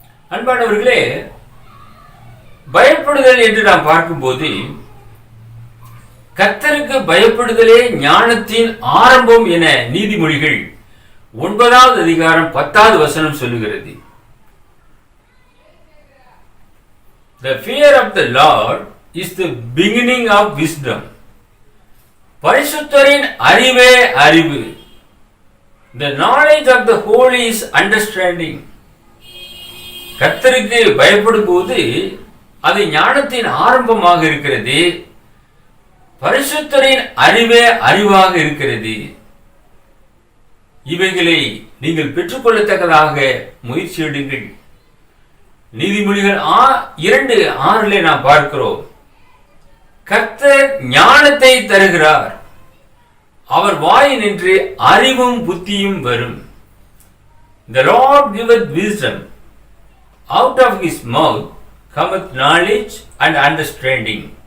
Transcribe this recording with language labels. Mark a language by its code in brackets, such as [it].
[ta] அன்பானவர்களே, பயப்படுதல் என்று நாம் பார்க்கும்போது, கர்த்தருக்கு பயப்படுதலே ஞானத்தின் ஆரம்பம் என நீதிமொழிகள் 9வது அதிகாரம் 10வது வசனம் சொல்லுகிறது. [en] The fear of the Lord is the beginning of wisdom. [ta] பரிசுத்தரின் அறிவே அறிவு. [en] The knowledge of the holy is understanding. [ta] கர்த்தருக்கு பயப்படும் போது அது ஞானத்தின் ஆரம்பமாக இருக்கிறது. பரிசுத்தரின் அறிவே அறிவாக இருக்கிறது. இவைகளை நீங்கள் பெற்றுக்கொள்ளத்தக்கதாக முயற்சி எடுங்கள். நீதிமொழிகள் 2:6 நாம் பார்க்கிறோம், கர்த்தர் ஞானத்தை தருகிறார், அவர் வாய் நின்று அறிவும் புத்தியும் வரும். [en] The Lord giveth wisdom, out of his mouth cometh knowledge and understanding.